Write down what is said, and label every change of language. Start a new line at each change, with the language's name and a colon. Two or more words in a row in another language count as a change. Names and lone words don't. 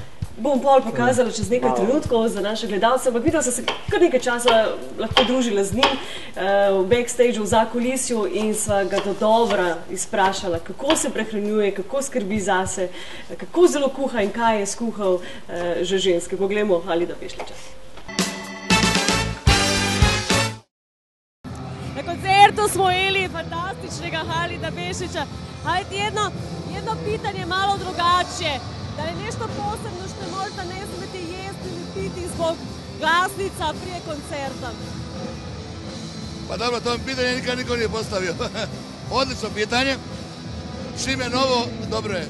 Slovenian: Bom pol pokazala čez nekaj trenutkov za naše gledalce, ampak videla sem se kar nekaj časa lahko družila z njim v backstageu, v zakulisju in sva ga dodobra izprašala, kako se prehranjuje, kako skrbi zase, kako zelo kuha in kaj je skuhal že ženske. Poglejmo Halida Bešliča. Na koncertu smo imeli fantastičnega Halida Bešliča.
Croatian: Hajde jedno pitanje malo drugače. Da je nešto posebno što možda ne smete jesti ili piti zbog glasnica prije koncerta?
Bosnian: Pa dobro, to mi pitanje nikad niko nije postavio. Odlično pitanje. Čim je novo, dobro je.